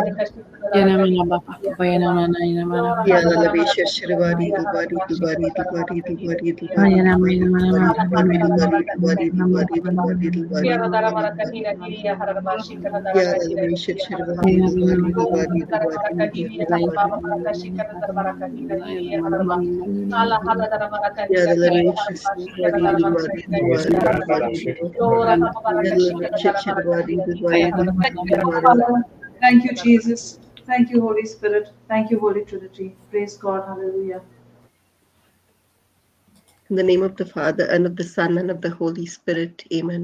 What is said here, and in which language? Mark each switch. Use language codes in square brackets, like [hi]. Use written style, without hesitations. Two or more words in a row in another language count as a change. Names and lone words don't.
[en] Yala la visha shirvari bari bari bari bari Yala la visha shirvari Yala la visha Misi kara tala shikata hoi. Hallelujah. Thank you, Jesus. Thank you, Holy Spirit. Thank you, Holy Trinity. Praise God. Hallelujah. In the name of the Father, and of the Son, and of the Holy Spirit. Amen.